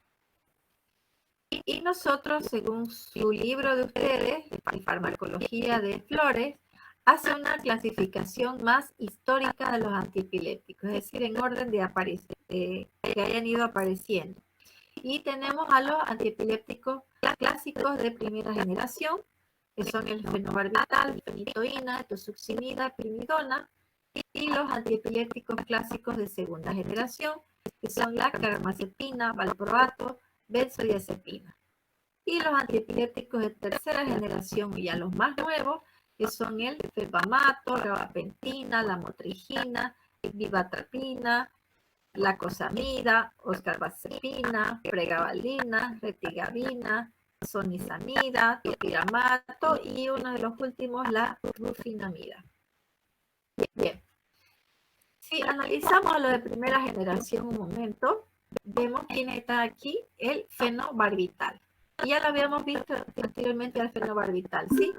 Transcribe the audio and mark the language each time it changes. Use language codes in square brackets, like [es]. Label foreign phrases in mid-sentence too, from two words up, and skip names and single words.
[es] Y nosotros, según su libro de ustedes, Farmacología de Flores, hace una clasificación más histórica de los antiepilépticos, es decir, en orden de que hayan ido apareciendo. Y tenemos a los antiepilépticos clásicos de primera generación, que son el fenobarbital, fenitoína, tosuximida, primidona, y los antiepilépticos clásicos de segunda generación, que son la carbamazepina, valproato, benzodiazepina. Y los antiepilépticos de tercera generación, y ya los más nuevos, que son el fepamato, gabapentina, la motrigina, vivatrapina, lacosamida, oscarbazepina, pregabalina, retigabina, sonizamida, topiramato y uno de los últimos, la rufinamida. Bien. Si analizamos a lo de primera generación un momento, vemos quién está aquí, el fenobarbital. Ya lo habíamos visto anteriormente al fenobarbital, ¿sí?